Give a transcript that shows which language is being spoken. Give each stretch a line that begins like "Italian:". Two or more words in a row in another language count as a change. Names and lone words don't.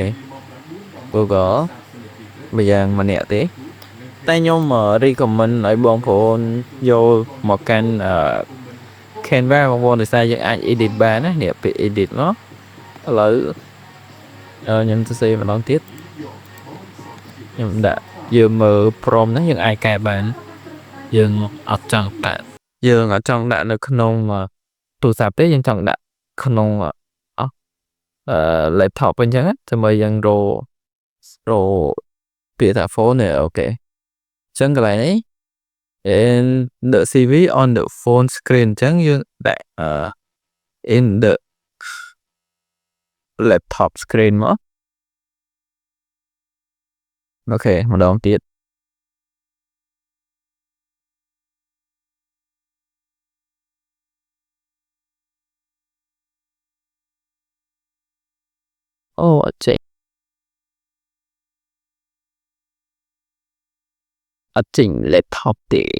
Khmer: Google ម្យ៉ាងម្នាក់ទេតែខ្ញុំ recommend ឲ្យបងប្អូនយកមកកាន់ Canva បងប្អូនដោយសារយើងអាច edit បានណានេះពេល edit មកឥឡូវខ្ញុំទៅសេម្ដងទៀតខ្ញុំដាក់យើងមើល prompt ហ្នឹងយើងអាចកែបានយើងអត់ចង់ដាក់នៅក្នុងទូរស័ព្ទទេយើងចង់ដាក់ក្នុង laptop អញ្ចឹងដើម្បីយើងរពាក្យថា phone នេះអូខេអញ្ចឹងកន្លែងនេះ
English: in the CV on the phone screen
Khmer: អញ្ចឹងយើងដាក់
English: in the laptop screen
Khmer: មក អូខេម្ដងទៀតអូអត់ចេញlaptop ទេ